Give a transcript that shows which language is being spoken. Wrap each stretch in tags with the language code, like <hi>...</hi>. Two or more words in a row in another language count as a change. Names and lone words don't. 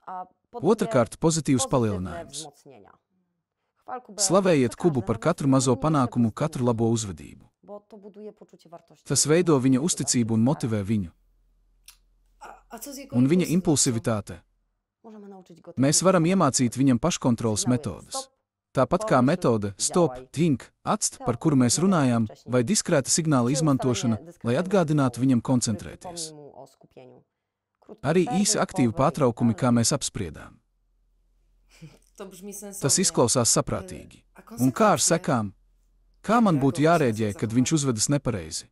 <lv>Otrakārt, pozitīvs palielinājums. Slavējiet Kubu par katru mazo panākumu, katru labo uzvedību. Tas veido viņa uzticību un motivē viņu. Un viņa impulsivitāte. Mēs varam iemācīt viņam paškontroles metodas. Tāpat kā metode</lv> <en>stop, think, act,</en> <lv>par kuru mēs runājām, vai diskrēta signāla izmantošana, lai atgādinātu viņam koncentrēties. Arī īsi aktīvi pārtraukumi, kā mēs apspriedām. Tas izklausās saprātīgi. Un kā ar sekām? Kā man būtu jārēģē, kad viņš uzvedas nepareizi?</lv>